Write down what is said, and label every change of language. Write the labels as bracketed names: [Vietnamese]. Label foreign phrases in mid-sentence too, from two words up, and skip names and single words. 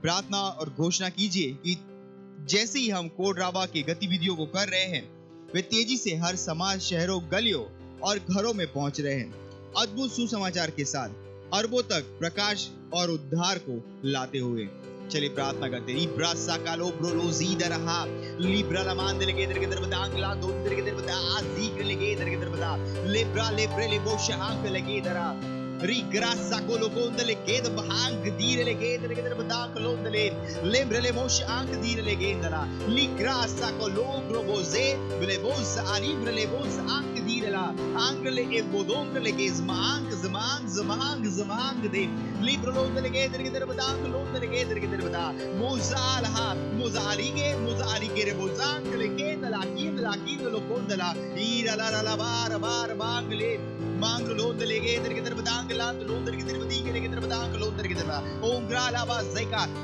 [Hindi] प्रार्थना और घोषणा कीजिए कि जैसे ही हम कोड राबा की गतिविधियों को कर रहे हैं, वे तेजी से हर समाज, शहरों, गलियों और घरों में पहुंच रहे हैं, अद्भुत सुसमाचार के साथ अरबों तक प्रकाश और उद्धार को लाते हुए। चलिए प्रार्थना करते हैं। इब्रा साकालो ब्रोलो जीदरहा लिब्रा लमान देले के दर के दर बदांगला दो दर के दर बदा आजीक लेके दर के दर बदा लेब्रा लेब्रे ले बोश आंक लेके दरा री ग्रासा को लोकोंदले के द भांग दीरे लेके दर के दर बदांग लोंदले लेब्रे ले मोश आंक दीरे लेके दरा ली ग्रासा को लोग्रो बोजे बले बोस आरी ब्रे बोस आंक दीरे ला आंगले ए बोदोंग लेके जमांग दे लिब्रो लोंदले के दर के दर बदांग लोंदले के दर के दर बदा मुजाली के रे बोजांग लेके दलाकी लोकोंदला ईरा ला ला बार बांगले मांग लोंदले के दर के दर बदांग लांद लोंदर के दर बदी के दर बदांग लोंदर के दर ओंग्रा लाबा ज़ैका